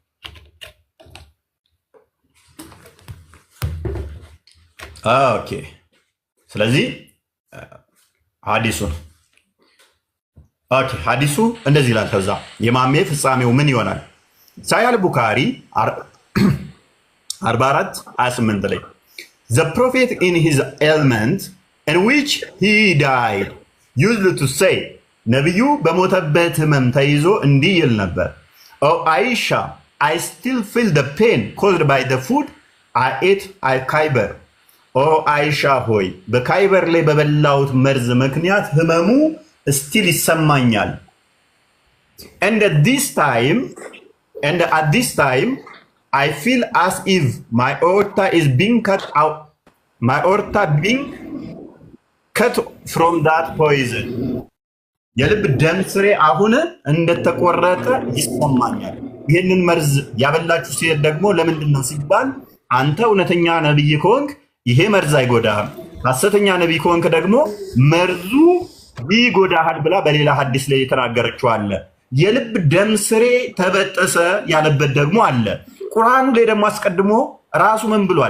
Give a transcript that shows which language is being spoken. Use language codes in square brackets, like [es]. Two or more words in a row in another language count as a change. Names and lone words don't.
[am] ኦኬ። ስለዚህ ሐዲሱን ሐዲሱ እንደዚህ ይላል። ከዛ የማሜ ፍጻሜው ምን ይሆናል? [en] ሳያል ቡካሪ 44:28 ላይ The prophet in his ailment in which he died used to say [am] ነቢዩ በሞተበት ህመም ተይዞ እንዲህ ይል ነበር [en] Oh Aisha, I still feel the pain caused by the food I ate at Khyber. [am] Oh Aisha ሆይ በካይበር ላይ በበላሁት መርዝ ምክንያት ህመሙ still ይሰማኛል. [en] And at this time I feel as if my aorta is being cut out. My aorta being cut from that poison. [am] የልብ ደም ስሬ አሁን እንደተቆረጠ ይሰማኛል። ይህንን መርዝ ያበላችሁ ሴት ደግሞ ለምንድን ነው ሲባል አንተ እውነተኛ ነብይ ከሆንክ ይሄ መርዝ አይጎዳህም፣ ሐሰተኛ ነብይ ከሆንክ ደግሞ መርዙ ይጎዳሃል ብላ በሌላ ሐዲስ ላይ የተናገረችው አለ። የልብ ደም ስሬ ተበጠሰ ያለበት ደግሞ አለ። ቁርአኑ ላይ ደግሞ አስቀድሞ ራሱ ምን ብሏል?